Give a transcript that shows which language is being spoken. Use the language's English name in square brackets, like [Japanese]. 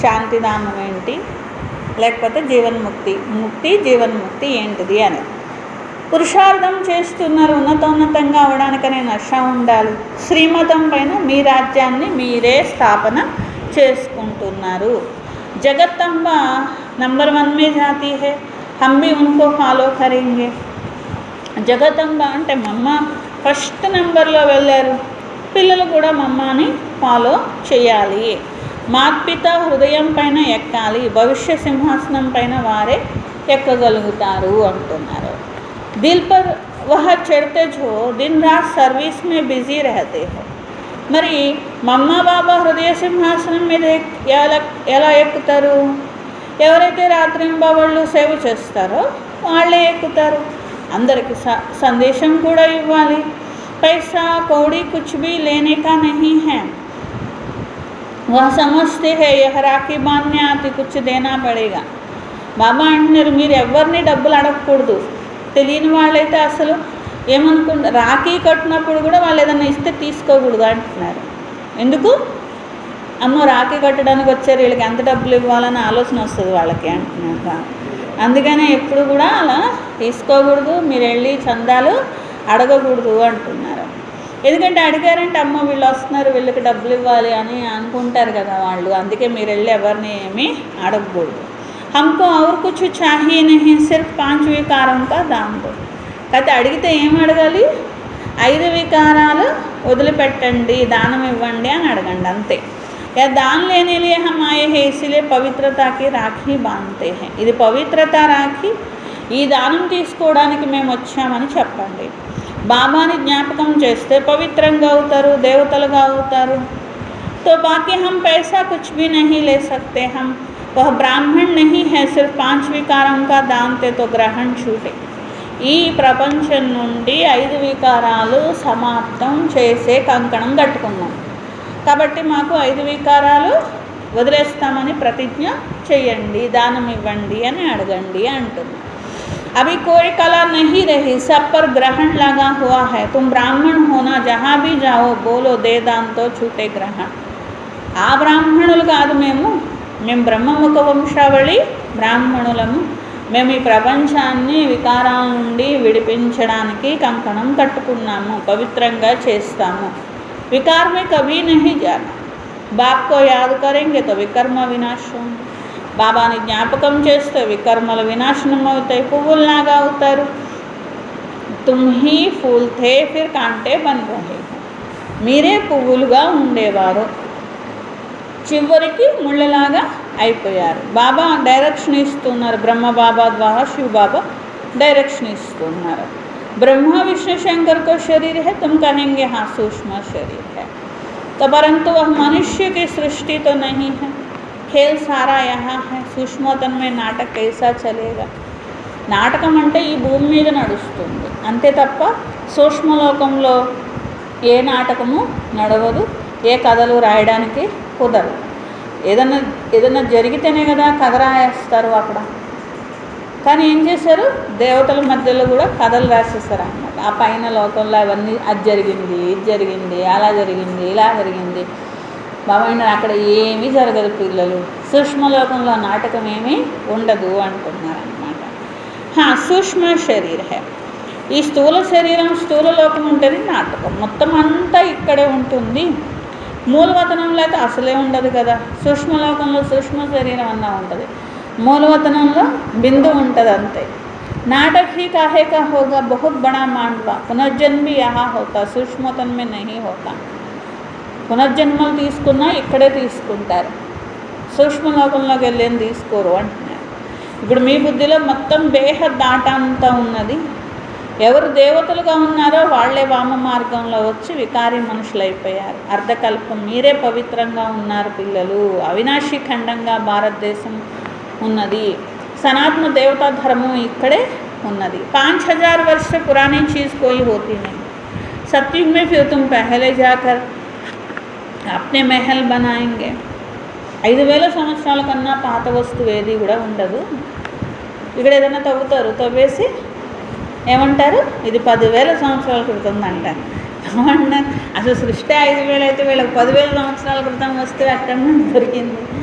[Telugu] శాంతిధామం ఏంటి, లేకపోతే జీవన్ముక్తి, ముక్తి జీవన్ముక్తి ఏంటిది అని పురుషార్థం చేస్తున్నారు. ఉన్నతంగా అవడానికనే నష ఉండాలి. శ్రీమతం పైన మీ రాజ్యాన్ని మీరే స్థాపన చేసుకుంటున్నారు. [Hindi] జగత్తంబ నంబర్ 1 में जाती है, हम भी उनको फॉलो करेंगे. [Telugu] జగతంబ అంటే మమ్మ ఫస్ట్ నెంబర్లో వెళ్ళారు, పిల్లలు కూడా మమ్మని ఫాలో చేయాలి. మాత్పిత హృదయం పైన ఎక్కాలి, భవిష్య సింహాసనం పైన వారే ఎక్కగలుగుతారు అంటున్నారు. [Hindi] दिल पर वह चढ़ते जो दिन रात सर्विस में बिजी रहते हो. [Telugu] మరి మమ్మ బాబా హృదయ సింహాసనం మీద ఎలా ఎక్కుతారు? ఎవరైతే రాత్రింబవళ్ళు సేవ చేస్తారో వాళ్ళే ఎక్కుతారు. అందరికీ సందేశం కూడా ఇవ్వాలి. [Hindi] पैसा कौड़ी कुछ भी लेने का नहीं है, वह समझते हैं यह राखी बांधने आती कुछ देना पड़ेगा. [Telugu] బాబా అంటున్నారు మీరు ఎవరిని డబ్బులు అడగకూడదు. తెలియని వాళ్ళైతే అసలు ఏమనుకుంటారు, రాఖీ కట్టినప్పుడు కూడా వాళ్ళు ఏదైనా ఇస్తే తీసుకోకూడదు అంటున్నారు. ఎందుకు? అమ్మో రాఖీ కట్టడానికి వచ్చారు, వీళ్ళకి ఎంత డబ్బులు ఇవ్వాలని ఆలోచన వస్తుంది వాళ్ళకి అంటున్నారు. అందుకనే ఎప్పుడు కూడా అలా తీసుకోకూడదు, మీరు వెళ్ళి చందాలు అడగకూడదు అంటున్నారు. ఎందుకంటే అడిగారంటే అమ్మో వీళ్ళు వస్తున్నారు, వీళ్ళకి డబ్బులు ఇవ్వాలి అని అనుకుంటారు కదా వాళ్ళు. అందుకే మీరు వెళ్ళి ఎవరిని ఏమీ అడగకూడదు. [Hindi] हमको और कुछ चाहिए नहीं, सिर्फ 5 विकारों का दाम दो. [Telugu] అయితే అడిగితే ఏం అడగాలి? 5 వికారాలు వదిలిపెట్టండి, దానం ఇవ్వండి అని అడగండి, అంతే. [Hindi] या दान लेने लिए हम आए हैं, इसलिए पवित्रता की राखी बांधते हैं. [Telugu] ఇది పవిత్రత రాఖీ, ఈ దానం తీసుకోవడానికి మేము వచ్చామని చెప్పండి. బాబాని జ్ఞాపకం చేస్తే పవిత్రంగా అవుతారు, దేవతలుగా అవుతారు. [Hindi] तो बाकी हम पैसा कुछ भी नहीं ले सकते, हम वह ब्राह्मण नहीं है, सिर्फ 5 विकारों का दान थे तो ग्रहण छूटे. [Telugu] ఈ ప్రపంచం నుండి 5 వికారాలు సమాప్తం చేసే కంకణం కట్టుకున్నాం కాబట్టి మాకు 5 వికారాలు వదిలేస్తామని ప్రతిజ్ఞ చేయండి, దానం ఇవ్వండి అని అడగండి అంటుంది. [Hindi] अभी कोई कला नहीं रही, सब पर ग्रहण लगा हुआ है. तुम ब्राह्मण होना, जहाँ भी जाओ बोलो दे दान तो छूटे ग्रहण. [Telugu] ఆ బ్రాహ్మణులు కాదు మేము బ్రహ్మముఖ వంశావళి బ్రాహ్మణులము. మేము ఈ ప్రపంచాన్ని వికారాల నుండి విడిపించడానికి కంకణం కట్టుకున్నాము, పవిత్రంగా చేస్తాము. [Hindi] विकार में कभी नहीं जाना, बाप को याद करेंगे तो विकर्म विनाश होंगे. [Telugu] బాబాని జ్ఞాపకం చేస్తే వికర్మలు వినాశనం అవుతాయి, పువ్వుల్లాగా అవుతారు. [Hindi] తుమ్ he pool థే Phir Kaante bun రహే, [Telugu] మీరే పువ్వులుగా ఉండేవారు, చివరికి ముళ్ళలాగా అయిపోయారు. బాబా డైరెక్షన్ ఇస్తున్నారు, బ్రహ్మ బాబా ద్వారా శివ బాబా డైరెక్షన్ ఇస్తున్నారు. [Hindi] ब्रह्मा विष्णु शंकर को शरीर है, तुम कहेंगे हाँ सूक्ष्म शरीर है, तो परंतु वह मनुष्य की सृष्टि तो नहीं है. खेल सारा यहाँ है, सूक्ष्मतन में नाटक कैसा चलेगा. [Telugu] నాటకం అంటే ఈ భూమి మీద నడుస్తుంది అంతే తప్ప సూక్ష్మలోకంలో ఏ నాటకము నడవదు, ఏ కథలు రాయడానికి కుదరదు. ఏదన్నా జరిగితేనే కదా కథ రాయేస్తారు అక్కడ. కానీ ఏం చేశారు, దేవతల మధ్యలో కూడా కథలు రాసేస్తారు అన్నమాట. ఆ పైన లోకంలో అవన్నీ అది జరిగింది, ఇది జరిగింది, అలా జరిగింది, ఇలా జరిగింది. బాబాయ్ అక్కడ ఏమీ జరగదు పిల్లలు, సూక్ష్మలోకంలో నాటకం ఏమీ ఉండదు అంటున్నారనమాట. సూక్ష్మ శరీర హే, ఈ స్థూల శరీరం స్థూల లోకం ఉంటుంది, నాటకం మొత్తం అంతా ఇక్కడే ఉంటుంది. మూలవతనంలో అయితే అసలే ఉండదు కదా. సూక్ష్మలోకంలో సూక్ష్మ శరీరం అన్నా ఉంటుంది, మూలవతనంలో బిందు ఉంటుంది అంతే. [Hindi] नाटक ही काहे का होगा, बहुत बड़ा मांडवा, पुनर्जन्म भी यहाँ होता, सूक्ष्मतन में नहीं होता. [Telugu] పునర్జన్మలు తీసుకున్నా ఇక్కడే తీసుకుంటారు, సూక్ష్మలోకంలోకి వెళ్ళేది తీసుకోరు అంటున్నారు. ఇప్పుడు మీ బుద్ధిలో మొత్తం బేహద్ దాట అంతా ఉన్నది. ఎవరు దేవతలుగా ఉన్నారో వాళ్ళే వామ మార్గంలో వచ్చి వికారి మనుషులు అయిపోయారు. అర్ధకల్పం మీరే పవిత్రంగా ఉన్నారు పిల్లలు. అవినాశి ఖండంగా భారతదేశం ఉన్నది, [Hindi] सनातन देवता धर्म इकड़े उन्नति. 5000 वर्ष से पुरानी चीज़ कोई होती नहीं. सतयुग में फिर तुम पहले जाकर अपने महल बनाएंगे. [Telugu] 5000 సంవత్సరాల కన్నా పాత వస్తువు ఏది కూడా ఉండదు. ఇక్కడ ఏదైనా తవ్వుతారు, తవ్వేసి ఏమంటారు ఇది 10,000 సంవత్సరాల క్రితం అంటారు. ఏమన్నారు, అసలు సృష్టి 5,000 అయితే వీళ్ళకి 10,000 సంవత్సరాల క్రితం వస్తే అక్కడ నుండి దొరికింది.